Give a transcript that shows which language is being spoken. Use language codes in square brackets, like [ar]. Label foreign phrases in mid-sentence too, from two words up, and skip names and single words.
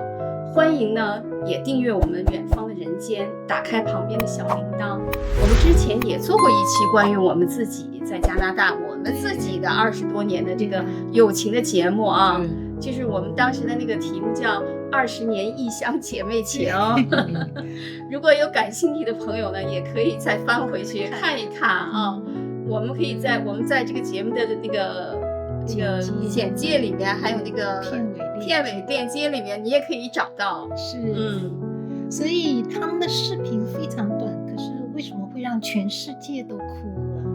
[zh] 歡迎呢，也訂閱我們遠方的人間，打開旁邊的小鈴鐺。我們之前也做過一期關於我們自己在加拿大，我們自己的20多年的這個友情的節目啊，就是我們當時的那個題目叫20年異鄉姐妹情。如果有感興趣的朋友呢，也可以再翻回去看一看啊。我們在這個節目的那個簡介裡面，還有那個片尾鏈接裡面，你也可以找到。是，所以他們的視頻非常短，可是為什麼會讓全世界都哭了？